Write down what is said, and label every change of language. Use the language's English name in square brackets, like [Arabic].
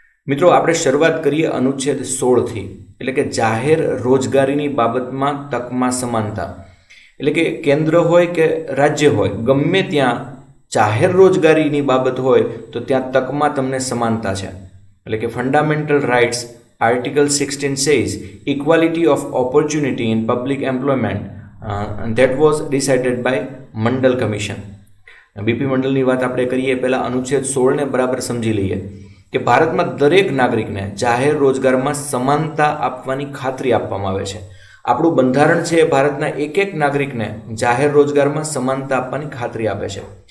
[Gujarati] મિત્રો, આપણે શરૂઆત કરીએ અનુચ્છેદ 16થી, એટલે કે જાહેર રોજગારીની બાબતમાં તકમાં સમાનતા. એટલે કે કેન્દ્ર હોય કે રાજ્ય હોય, ગમે ત્યાં જાહેર રોજગારીની બાબત હોય તો ત્યાં તકમાં તમને સમાનતા છે. એટલે કે [English] Fundamental rights article 16 says equality of opportunity in public employment that was decided by Mandal commission. [Gujarati] BP મંડલની વાત આપણે કરીએ પહેલાં અનુચ્છેદ 16ને બરાબર સમજી લઈએ કે ભારતમાં દરેક નાગરિકને જાહેર રોજગારમાં સમાનતા આપવાની ખાતરી આપવામાં આવે છે. આપણું બંધારણ છે એ ભારતના એક એક નાગરિકને જાહેર રોજગારમાં સમાનતા આપવાની ખાતરી આપે છે.